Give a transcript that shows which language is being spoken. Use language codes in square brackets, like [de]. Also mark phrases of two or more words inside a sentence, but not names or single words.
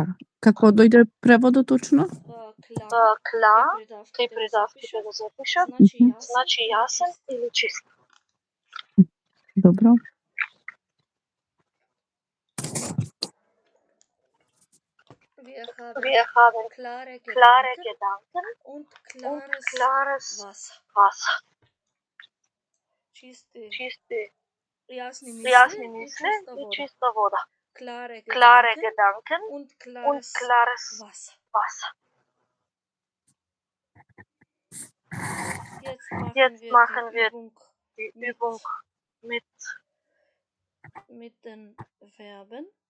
[mk] Како дојде преводот точно? Klar, кај придавките го запишат, значи јасен или чист. Добро. [de] Wir haben klare Gedanken und und klares klares Wasser. Wasser. [mk] Чисти Чисти, јасни јасни мисли мисли и и чиста вода. чиста вода. [de] Klare Klare Gedanken Gedanken und und klares klares Wasser. Wasser. Jetzt Jetzt machen machen wir wir Die mit- Übung mit den Verben.